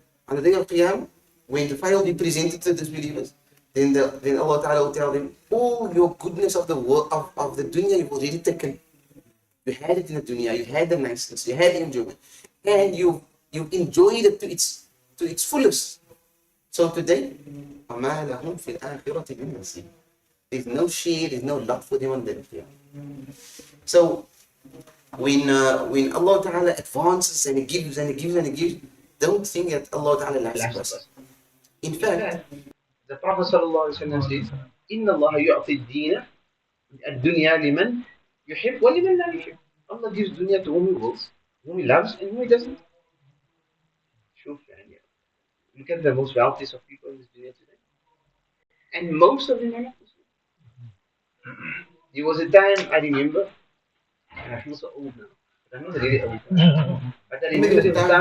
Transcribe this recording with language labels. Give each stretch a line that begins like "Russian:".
English: On the day of Qiyamah, when the fire will be presented to the disbelievers, then Allah Ta'ala will tell them, all your goodness of the world, of the dunya, you've already taken. You had it in the dunya, you had the niceness, you had the enjoyment, and you enjoyed it to its fullest.
Arabic: So today, وَمَا لَهُمْ فِي الْآخِرَةِ مِنْ نَصِيبٍ.
English: There's no shade, there's no luck for them on the day. So when Allah Ta'ala advances and He gives and He gives and He gives, don't think that Allah Ta'ala lacks us. In fact, the Prophet ﷺ says,
Arabic: إِنَّ اللَّهَ يُعْطِي الدِّينَ الدُّنْيَا لِمَنْ يُحِبْ وَلِمَنْ لَا يُحِبْ.
English: Allah gives dunya to whom He wills, whom He loves, and whom He doesn't.
Arabic: شوف يعني,
English: look at the most wealthiest of people in this dunya today, and most of them are not Muslim. There was a time I remember, and I feel so old now, but I'm not really old now. But I remember there was a time